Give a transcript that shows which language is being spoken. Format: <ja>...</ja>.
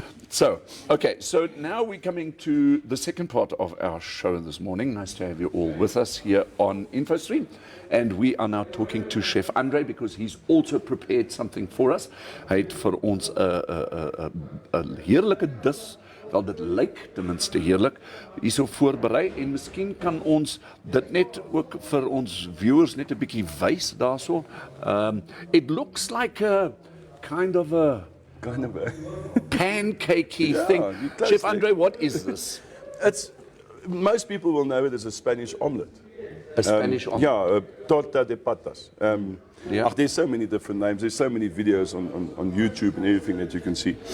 <en>So now we're coming to the second part of our show this morning. Nice to have you all with us here on Infostream. And we are now talking to Chef Andre because he's also prepared something for us.</en> <af>Hy het vir ons 'n heerlike dis, wel dit lyk ten minste heerlik, hierso voorberei en miskien kan ons dit net ook vir ons viewers net 'n bietjie wys daarso.</af> <en>It looks like a kind of a pancakey thing. Chef Andre, what is this? Most people will know it as a Spanish omelette. A Spanish omelette? Yeah, torta de patas. Yeah. There's so many different names. There's so many videos on YouTube and everything that you can see.</en>